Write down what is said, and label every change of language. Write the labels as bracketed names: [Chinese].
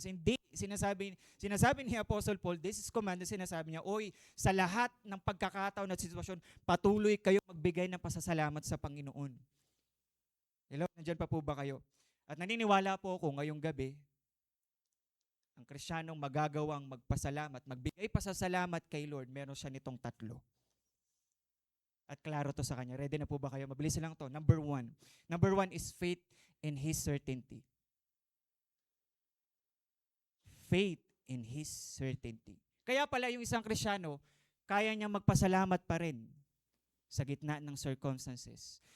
[Filipino] Hindi, sinasabi ni Apostle Paul, [English] this is command, [Filipino] sinasabi niya, oy, sa lahat ng pagkakataon at sitwasyon, patuloy kayo magbigay ng pasasalamat sa Panginoon. Hello, nandyan pa po ba kayo? At naniniwala po ako ngayong gabi, ang Kristiyanong magagawang magpasalamat, magbigay pasasalamat kay Lord, meron siya nitong 3. At klaro to sa kanya. Ready na po ba kayo? Mabilis lang to. Number 1. [English] Number 1 is faith in His certainty. Faith in His certainty. [Filipino] Kaya pala yung isang Kristiyano, kaya niyang magpasalamat pa rin sa gitna ng circumstances.